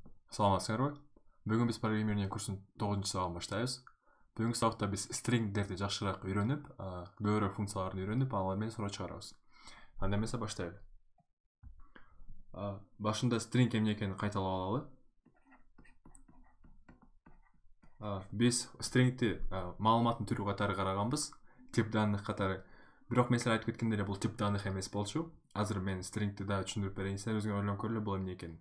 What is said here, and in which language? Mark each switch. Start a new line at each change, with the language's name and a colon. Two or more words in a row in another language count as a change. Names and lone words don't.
Kyrgyz: Саламатсыңарбы?
Kazakh: Бүгін біз программирование курсын 9 сабағын баштайбыз. Бүгінгі сабақта біз стрингдерді жақшырақ үйреніп, көбірек функцияларын үйреніп, алармен сурат шығарабыз.
Kyrgyz: Анда эмесе баштайлы. Башында стринг эмне экенин кайталап алалы. Біз стрингти маалыматтын түрү катары караганбыз,
Russian: тип данных
Kyrgyz: катары. Бирок мен силерге айтып кеткендей эле бул
Russian: тип данных
Kyrgyz: эмес болчу. Азыр мен стрингти да түшүндүрүп берейин, силер өзүңөр ойлонуп көргүлө бул эмне экенин.